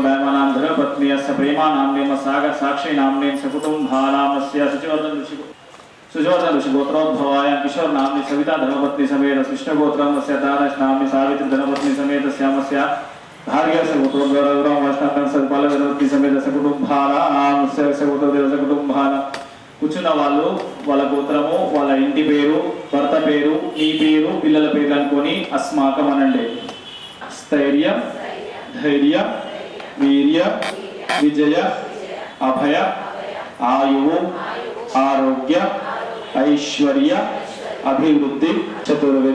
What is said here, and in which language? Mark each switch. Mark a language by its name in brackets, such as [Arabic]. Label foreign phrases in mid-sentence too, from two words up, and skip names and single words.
[Sanskrit] दायमा नाम धर्मपत्नी अस्य प्रेमा नाम्नि सागर साक्षी नाम्नि सकुटुम्भानामस्य सचिवर्धन ऋषि सुजोधन ऋषि गोत्रोद्भवाय किशोर नामनि सविता धर्मपत्नी समेत कृष्णगोत्रम तस्य दानश नामनि सावित्री धर्मपत्नी समेत श्यामस्य भार्गवस्य गोत्रोद्भवं वैष्णव सत्पाल धर्मपत्नी समेत सकुटुंबानांस्य कुटुंबानां [Telugu] కూర్చున్న వాళ్ళు వాళ్ళ గోత్రము వాళ్ళ ఇంటి పేరు భర్త పేరు నీ పేరు పిల్లల పేర్లు అనుకొని అస్మాకం అనండి. [Sanskrit] స్థైర్య ధైర్య వీర్య విజయ అభయ ఆయువు ఆరోగ్య ఐశ్వర్య అభివృద్ధి చతుర్విధ